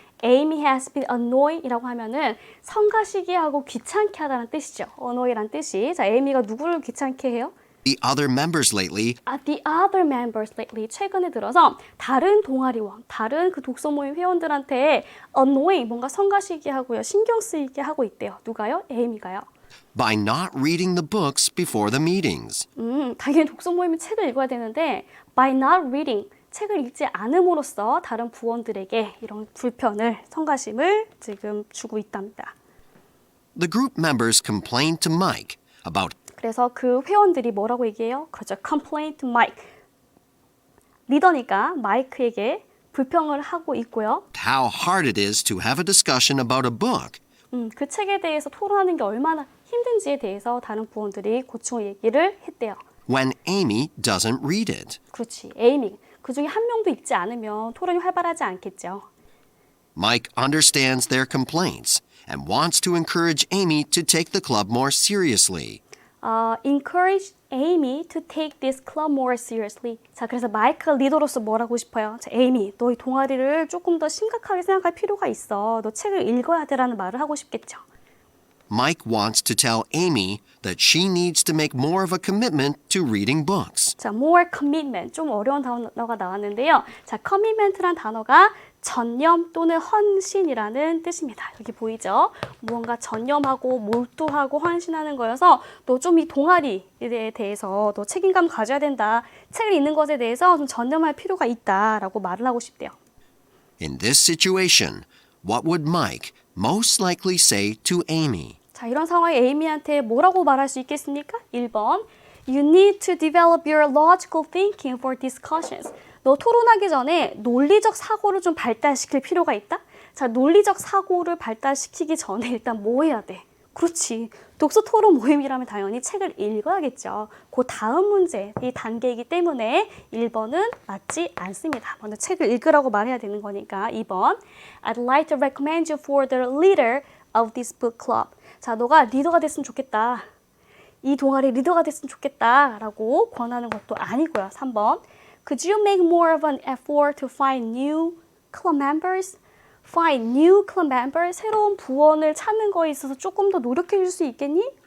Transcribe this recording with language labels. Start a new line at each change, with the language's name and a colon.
English: Amy has been annoying
Korean: 이라고 하면은 성가시게하고 귀찮게 하다는 뜻이죠. annoy란 뜻이. 자, 에이미가 누구를 귀찮게 해요?
English: other members lately The other members lately
Korean: 최근에 들어서 다른 동아리원, 다른 그 독서 모임 회원들한테 annoying 뭔가 성가시게 하고요, 신경 쓰이게 하고 있대요. 누가요? 에이미가요.
English: by not reading the books before the meetings.
Korean: 당연히 독서 모임은 책을 읽어야 되는데
English: by not reading
Korean: 책을 읽지 않음으로써 다른 부원들에게 이런 불편을, 성가심을 지금 주고 있답니다.
English: The group members complained to Mike about
Korean: 그래서 그 회원들이 뭐라고 얘기해요? 그렇죠.
English: complain to Mike.
Korean: 리더니까 마이크에게 불평을 하고 있고요.
English: how hard it is to have a discussion about a book.
Korean: 그 책에 대해서 토론하는 게 얼마나 힘든지에 대해서 다른 부원들이 고충을 얘기를 했대요.
English: when Amy doesn't read it.
Korean: 그렇지. 에이미. 그중에 한 명도 읽지 않으면 토론이 활발하지 않겠죠.
English: Mike understands their complaints and wants to encourage Amy to take the club more seriously. Encourage Amy to take this club more seriously.
Korean: 자, 그래서 마이크가 리더로서 뭘 하고 싶어요? 자, 에이미, 너 이 동아리를 조금 더 심각하게 생각할 필요가 있어. 너 책을 읽어야 돼라는 말을 하고 싶겠죠.
English: Mike wants to tell Amy that she needs to make more of a commitment to reading books.
Korean: 자,
English: more commitment.
Korean: 좀 어려운 단어가 나왔는데요. 자, commitment란 단어가 전념 또는 헌신이라는 뜻입니다. 여기 보이죠? 무언가 전념하고 몰두하고 헌신하는 거여서 너 좀 이 동아리에 대해서 너 책임감 가져야 된다. 책을 읽는 것에 대해서 좀 전념할 필요가 있다라고 말을 하고 싶대요.
English: In this situation, what would Mike most likely say to Amy?
Korean: 자, 이런 상황에 에이미한테 뭐라고 말할 수 있겠습니까?
English: 1번 You need to develop your logical thinking for discussions.
Korean: 너 토론하기 전에 논리적 사고를 좀 발달시킬 필요가 있다? 자, 논리적 사고를 발달시키기 전에 일단 뭐 해야 돼? 그렇지. 독서 토론 모임이라면 당연히 책을 읽어야겠죠. 그 다음 문제, 이 단계이기 때문에 1번은 맞지 않습니다. 먼저 책을 읽으라고 말해야 되는 거니까 2번
English: I'd like to recommend you for the leader of this book club.
Korean: 자, 너가 리더가 됐으면 좋겠다. 이 동아리 리더가 됐으면 좋겠다 라고 권하는 것도 아니고요.
English: 3번 Could you make more of an effort to find new club members? find new club member,
Korean: 새로운 부원을 찾는 거에 있어서 조금 더 노력해 줄 수 있겠니?